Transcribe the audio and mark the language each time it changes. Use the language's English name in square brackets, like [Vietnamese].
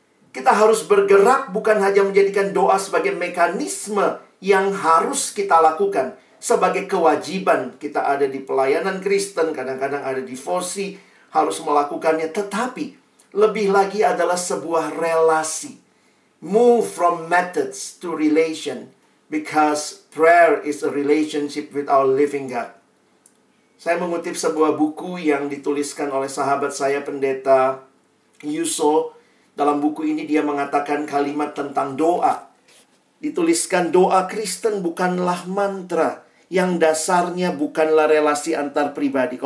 [Indonesian] Kita harus bergerak bukan hanya menjadikan doa sebagai mekanisme yang harus kita lakukan. Sebagai kewajiban kita ada di pelayanan Kristen, kadang-kadang ada di devosi, harus melakukannya. Tetapi lebih lagi adalah sebuah relasi. [English] Move from methods to relation. Because prayer is a relationship with our living God. [Indonesian] Saya mengutip sebuah buku yang dituliskan oleh sahabat saya, Pendeta Yuso. Dalam buku ini dia mengatakan kalimat tentang doa. Dituliskan, doa Kristen bukanlah mantra yang dasarnya bukanlah relasi antar pribadi.